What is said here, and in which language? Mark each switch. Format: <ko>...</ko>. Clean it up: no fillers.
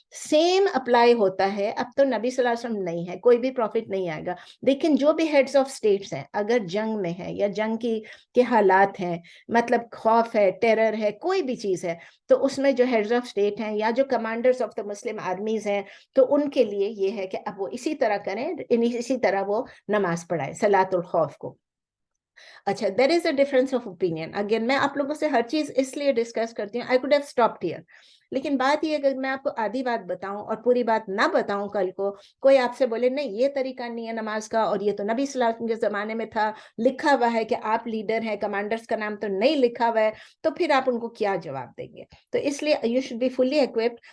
<ur>Same apply ہوتا ہے. اب تو نبی صلی اللہ علیہ وسلم نہیں ہے, کوئی بھی پروفٹ نہیں آئے گا, لیکن جو بھی ہیڈز آف سٹیٹس ہیں, اگر جنگ میں ہے یا جنگ کے حالات ہیں, مطلب خوف ہے, ٹیرر ہے, کوئی بھی چیز ہے, تو اس میں جو ہیڈز آف سٹیٹ ہیں یا جو commanders of the Muslim armies ہیں, تو ان کے لیے یہ ہے کہ اب وہ اسی طرح کریں, اسی طرح وہ نماز پڑھائیں صلاۃ الخوف کو.</ur> <en>اچھا, there is a difference of opinion.</en> <ur>Again, میں آپ لوگوں سے ہر چیز اس لیے ڈسکس کرتی ہوں,</ur> <en>I could have stopped here.</en> <ur>لیکن بات یہ ہے کہ میں آپ کو آدھی بات بتاؤں اور پوری بات نہ بتاؤں, کل کو کوئی آپ سے بولے نہیں یہ طریقہ نہیں ہے نماز کا, اور یہ تو نبی صلی اللہ علیہ وسلم کے زمانے میں تھا, لکھا ہوا ہے کہ آپ لیڈر ہیں, کمانڈرز کا نام تو نہیں لکھا ہوا ہے, تو پھر آپ ان کو کیا جواب دیں گے؟ تو اس لیے you should be fully equipped.</ur>